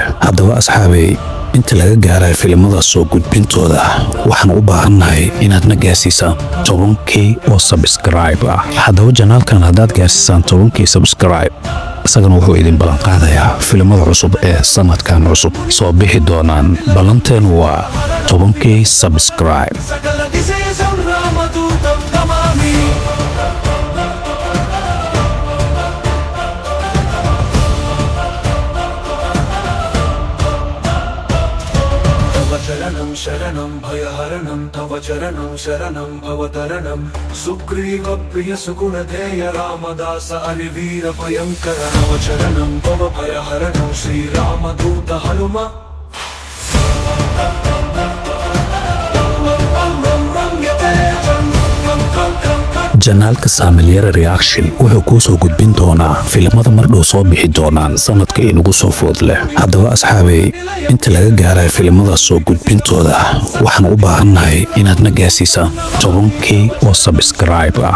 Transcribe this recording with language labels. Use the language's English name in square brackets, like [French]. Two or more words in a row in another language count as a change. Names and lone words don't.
[Somali] Haddaba asxaabay, inta laga gaaray filimada soo gudbintooda waxaan u baahannahay inaad na gaarsiisaan 10k oo subscribe ah. Haddaba janaalkan haddaad gaarsiisaan 10k subscribe, isagana wuxuu idin ballan qaadayaa filimada cusub ee sanadkan cusub soo bixi doonaan. Ballanteenu waa 10k subscribe. [Sanskrit] शरणं शरणं भयहरणं तव चरणं शरणं भवतरणं सुग्रीव प्रिय सुगुणधेय रामदास अरिवीर भयंकर नव चरणं भव भयहरणं श्रीरामदूत हनुमा [Somali] janaalka Saamelyara Reaction wuxuu ku soo gudbin doonaa filimada mar dhow soo bixi doonaan sanadka inagu soo food leh. Haddaba asxaabay, inta laga gaaray filimada soo gudbintooda waxaan u baahannahay inaad na gaarsiisaan 10k oo subscribe ah.